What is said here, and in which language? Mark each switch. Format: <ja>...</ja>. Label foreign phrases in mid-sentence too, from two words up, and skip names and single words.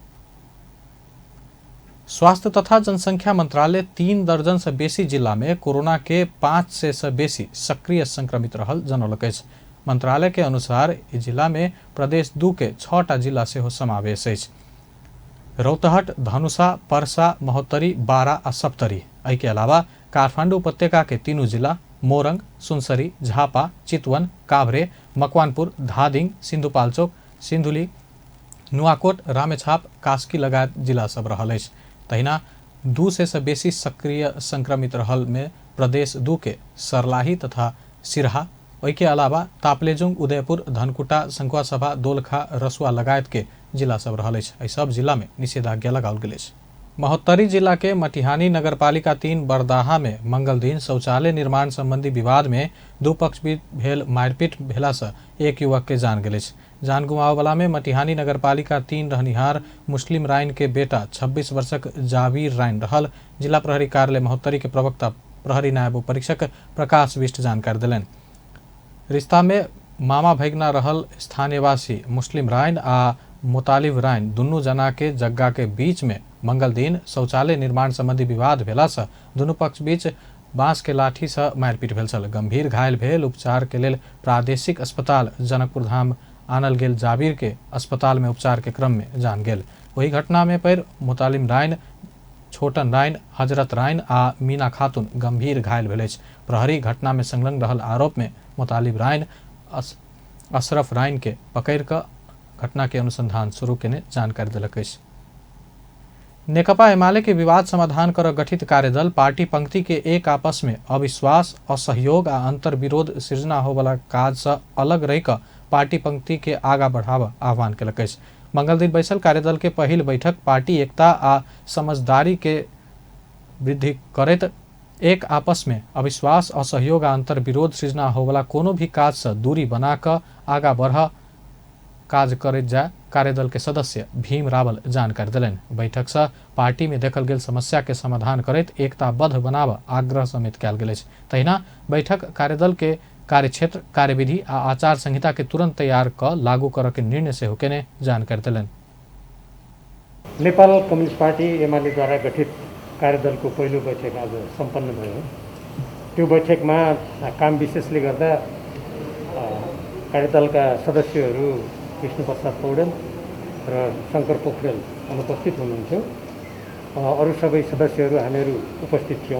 <mai>स्वास्थ्य तथा जनसंख्या मंत्रालय 3 दर्जन से बेसी जिला में कोरोना के 500 से बेसी सक्रिय संक्रमित रहल जनौलक अछि। मंत्रालय के अनुसार इस जिला में प्रदेश 2 के 6टा जिला से हो समावेश अछि। रौतहट, धनुषा, पर्सा, महोत्तरी, बारा आ सप्तरी। एहि के अलावा काठमाडौँ उपत्यका के 3 जिला मोरंग, सुनसरी, झापा, चितवन, काभ्रे, मकवानपुर, धादिङ, सिन्धुपाल्चोक, सिन्धुली, नुवाकोट, रामेछाप, कास्की लगायत जिला सब रहल अछि। तहिना 2 से बेसी सक्रिय संक्रमित रहल में प्रदेश 2 के सर्लाही तथा सिरहा। ओहि के अलावा ताप्लेजुङ, उदयपुर, धनकुटा, संखुवासभा, दोलखा, रसुआ लगायत के जिला सब रहल अछि। एहि सब जिला में निषेधाज्ञा लगाओल गेल अछि। महोत्तरी जिला के मटिहानी नगरपालिका 3 बरदाहा में मंगल दिन शौचालय निर्माण संबंधी विवाद में 2 पक्ष बीच भेल मारपीट भेला से एक युवक के जान गेल अछि। जान गुमावे वाला में मटिहानी नगरपालिका 3 रहनिहार मुस्लिम राइन के बेटा 26 वर्षक जावीर राइन रहल। जिला प्रहरी कार्यालय महोत्तरी के प्रवक्ता प्रहरी नायब परीक्षक प्रकाश विष्ट जानकारी दिलन। रिश्ता में मामा भैगना रहल स्थानीयवासी मुस्लिम राइन आ मुतालिब राइन दुनू जना के जग्गा के बीच में मंगल दिन शौचालय निर्माण संबंधी विवाद भेला से दुनू पक्ष बीच बांस के लाठी से मारपीट भेल छल। गंभीर घायल भेल उपचार के लेल प्रादेशिक अस्पताल जनकपुर धाम आनल गेल जाबीर के अस्पताल में उपचार के क्रम में जान गेल। वही घटना में पर मुतालिम राइन, छोटन राइन, हजरत राइन आ मीना खातून गंभीर घायल भेल अछि। प्रहरी घटना में संलग्न रहल आरोप में मुतालिब राइन, अशरफ राइन के पकड़ कर घटना के अनुसंधान शुरू केने जानकारी देलक अछि। नेकपा एमाले के विवाद समाधान कर गठित कार्यदल पार्टी पंक्ति के एक आपस में अविश्वास, असहयोग आ अंतर विरोध सृजना हो वाला काज से अलग रह कर पार्टी पंक्ति के आगा बढ़ावा आह्वान केलक अछि। मंगल दिन बैसल कार्यदल के पहिल बैठक पार्टी एकता आ समझदारी के वृद्धि करैत एक आपस में अविश्वास, असहयोग आ अंतर विरोध सृजना हो वाला कोनो भी काज से दूरी बना कर आगा बढ़ काज करैत जाय कार्यदल के सदस्य भीम रावल जानकारी दिलन। बैठक से पार्टी में देखल गेल समस्या के समाधान करैत एकताबद्ध बनाव आग्रह समेत कयल गेल अछि। तहिना बैठक कार्यदल के कार्यक्षेत्र, कार्यविधि आ आचार संहिता के तुरंत तैयार क लागू कर के निर्णय से होकेने जानकारी दिलन।</mai> <ne>नेपाल कम्युनिस्ट पार्टी एमाले द्वारा गठित कार्यदल को पहिलो बैठक आज सम्पन्न भयो। त्यो बैठक में काम विशेषले गर्दा कार्यदल का सदस्यहरू विष्णु प्रसाद पौडेल र शंकर पोखरेल अनुपस्थित हुनुहुन्थ्यो। अरू सबै सदस्यहरू हामीहरू उपस्थित थियौँ।</ne>